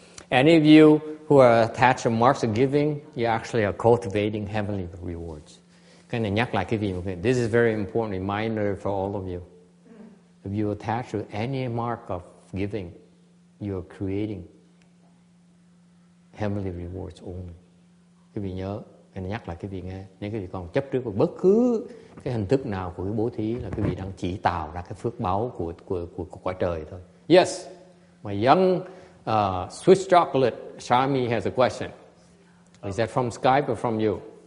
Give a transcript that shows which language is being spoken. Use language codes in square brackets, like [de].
[en] Any of you who are attached to marks of giving, you actually are cultivating heavenly rewards. [vi] Cái này nhắc lại cái gì? [en] This is very important reminder for all of you. If you attach to any mark of giving, you are creating heavenly rewards only. [vi] Quý vị nhớ, anh nhắc lại cái vị nghe. Nếu quý vị còn chấp trước vào bất cứ cái hình thức nào của cái bố thí là quý vị đang chỉ tạo ra cái phước báu của cõi trời thôi. [en] Yes, my young Swiss chocolate Shami has a question. Is that from Skype or from you?